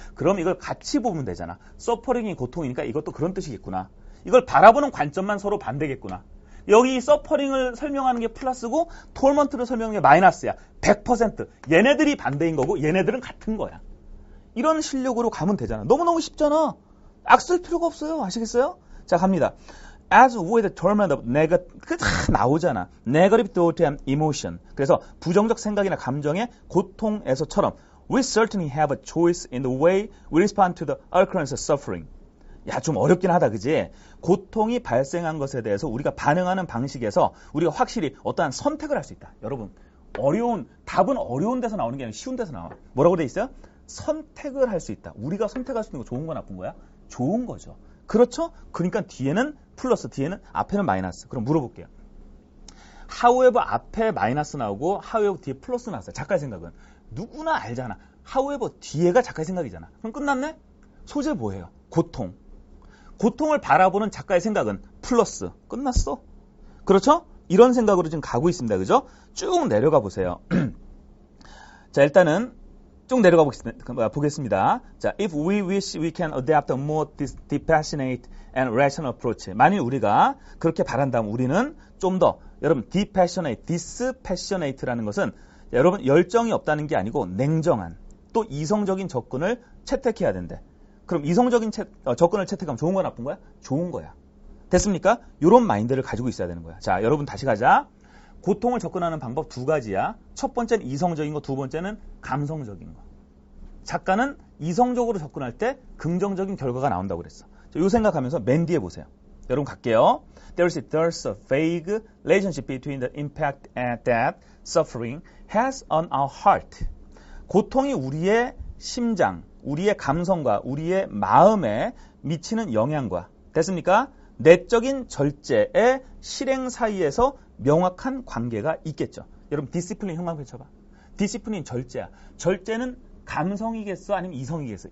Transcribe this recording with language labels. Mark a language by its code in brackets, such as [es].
[ko] 그럼 이걸 같이 보면 되잖아. 서퍼링이 고통이니까 이것도 그런 뜻이겠구나. 이걸 바라보는 관점만 서로 반대겠구나. 여기 서퍼링을 설명하는 게 플러스고 톨먼트를 설명하는 게 마이너스야. 100%. 얘네들이 반대인 거고 얘네들은 같은 거야. 이런 실력으로 가면 되잖아. 너무너무 쉽잖아. 악쓸 필요가 없어요. 아시겠어요? 자, 갑니다. [en] As with the torment of negative, [ko] 나오잖아. [en] Negative thought and emotion. [ko] 그래서 부정적 생각이나 감정의 고통에서처럼 [en] we certainly have a choice in the way we respond to the occurrence of suffering. [ko] 야, 좀 어렵긴 하다, 그지? 고통이 발생한 것에 대해서 우리가 반응하는 방식에서 우리가 확실히 어떠한 선택을 할 수 있다. 여러분, 답은 어려운 데서 나오는 게 아니라 쉬운 데서 나와. 뭐라고 돼 있어요? 선택을 할 수 있다. 우리가 선택할 수 있는 거 좋은 거 나쁜 거야? 좋은 거죠. 그렇죠? 그러니까 뒤에는 플러스, 앞에는 마이너스. 그럼 물어볼게요. however 앞에 마이너스 나오고 however 뒤에 플러스 나왔어요. 작가의 생각은. 누구나 알잖아. however 뒤에가 작가의 생각이잖아. 그럼 끝났네? 소재 뭐예요? 고통. 고통을 바라보는 작가의 생각은 플러스. 끝났어. 그렇죠? 이런 생각으로 지금 가고 있습니다. 그죠? 쭉 내려가 보세요. 자, 일단은 쭉 내려가 보겠습니다. [en] 자, if we wish we can adapt a more dispassionate and rational approach. [ko] 만일 우리가 그렇게 바란다면 우리는 좀 더 여러분 dispassionate라는 것은 여러분 열정이 없다는 게 아니고 냉정한 또 이성적인 접근을 채택해야 된대. 그럼 이성적인 접근을 채택하면 좋은 거야 나쁜 거야? 좋은 거야. 됐습니까? 이런 마인드를 가지고 있어야 되는 거야. 자, 여러분 다시 가자. 고통을 접근하는 방법 두 가지야. 첫 번째는 이성적인 거, 두 번째는 감성적인 거. 작가는 이성적으로 접근할 때 긍정적인 결과가 나온다고 그랬어. 이 생각하면서 맨 뒤에 보세요. 여러분 갈게요. [en] There's a vague relationship between the impact that suffering has on our heart. [ko] 고통이 우리의 심장, 우리의 감성과 우리의 마음에 미치는 영향과 됐습니까? 내적인 절제의 실행 사이에서 명확한 관계가 있겠죠. 여러분 디시플린 형광 펼쳐봐. 디시플린 절제야. 절제는 감성이겠어? 아니면 이성이겠어?